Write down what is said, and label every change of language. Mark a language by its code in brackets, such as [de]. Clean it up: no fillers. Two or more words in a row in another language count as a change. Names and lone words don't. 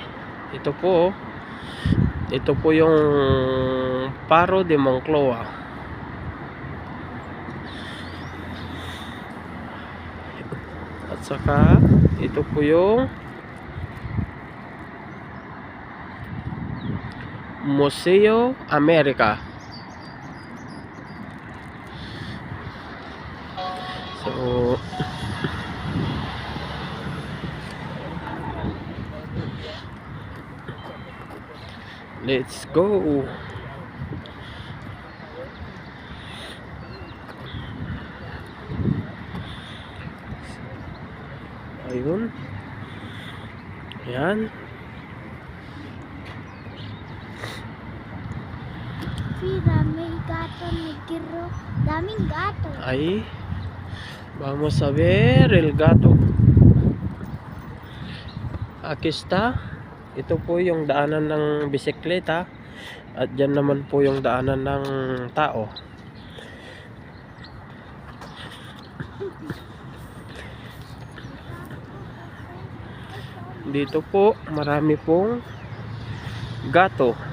[tl] Ito po. Ito po yung Faro de Moncloa. At saka, ito po yung Museo America. [en] So, let's go. [tl] Ayun. Ayan. [es] Mira, may gato negro. [tl] Daming gato. Ay, [es] vamos a ver el gato. Aquí está. [tl] Ito po yung daanan ng bisikleta. At dyan naman po yung daanan ng tao. Dito po marami pong gato.